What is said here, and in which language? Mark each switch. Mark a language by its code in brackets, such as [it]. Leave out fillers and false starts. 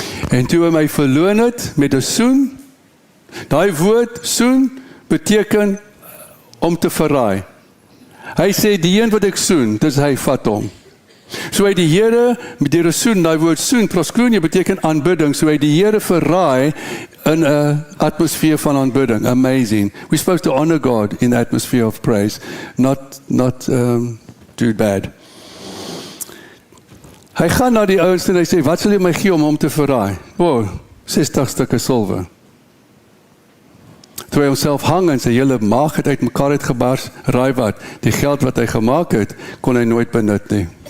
[af] En toe hy my verloon het met 'n soen, daai woord soen beteken om te verraai. Hy sê die een wat ek soen, dis hy vat hom. So hy die Here met die soen, daai woord soen, proskronie beteken aanbidding, so hy die Here verraai in 'n atmosfeer van aanbidding. [en] Amazing. We're supposed to honor God in the atmosphere of praise, not do bad. [af] Hy gaan na die ouens en hy sê, wat sal jy my gee om hom te verraai? 60 stukke silwer. Toe hy homself hang en sy hele maag het uit mekaar uitgebars, raai wat, die geld wat hy gemaak het, kon hy nooit benut nie.